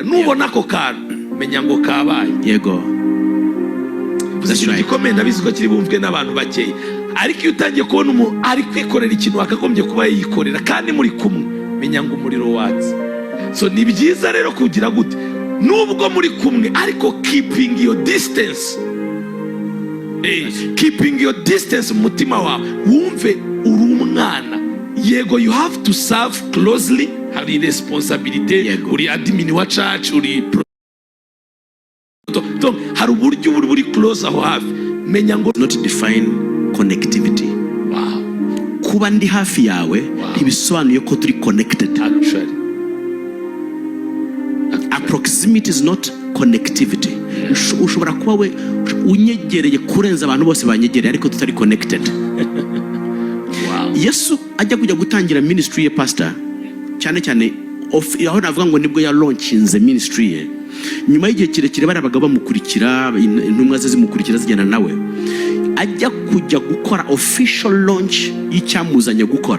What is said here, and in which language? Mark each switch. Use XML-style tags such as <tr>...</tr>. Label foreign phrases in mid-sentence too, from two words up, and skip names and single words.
<rw>Nubona ko kantu menya ngo kabaye yego. Ikintu gikomeye ndabizi ko kiri bumvwe n'abantu bakeya, ariko iyo utangiye kubona umuntu ari kwikorera ikintu akagombye kuba yikorera kandi muri kumwe, menya ngo umuriro watse. So ni byiza rero kugira gute, nubwo muri kumwe ariko</rw> <en>keeping your distance. Keeping your distance</en> <rw>mu mutima wawe, wumve uri umwana. Yego,</rw> <en>you have to serve closely,</en> <rw>hari responsibility, uri admin wa church, uri hari uburyo buri close aho hafi. Menya ngo</rw> <en>not define connectivity. Wow.</en> <rw>Kuba ndi hafi yawe ntibisobanuye ko turi connected.</rw> <en>Actually, proximity is not connectivity.</en> <rw>Ushobora kuba we unyegereye kurenza abantu bose banyegereye ariko tutari connected. Wow. Yesu ajya kujya gutangira ministry ye, pastor, cyane cyane aho navuga ngo nibwo ya launchinze ministry ye. Nyuma y'igihe kirekire bari abagabo bamukurikira, intumwa ze zimukurikira zigenda nawe, ajya kujya gukora</rw> <en>official launch</en> <rw>y'icyamuzanye gukora.</rw>